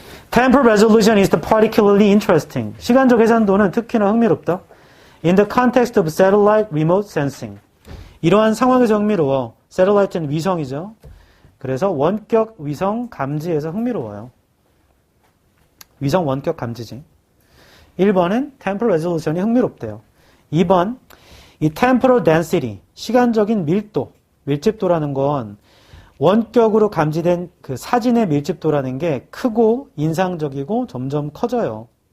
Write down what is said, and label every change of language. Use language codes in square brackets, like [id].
[en] Temporal resolution is particularly interesting. [ko] 시간적 해상도는 특히나 흥미롭다. [en] In the context of satellite remote sensing. [ko] 이러한 상황에서 흥미로워. satellite는 위성이죠. 그래서 원격 위성 감지에서 흥미로워요. 위성 원격 감지지. 1번은 temporal resolution이 흥미롭대요. 2번, 이 temporal density, 시간적인 밀도, 밀집도라는 건 원격으로 감지된 그 사진의 밀집도라는 게 크고 인상적이고 점점 커져요.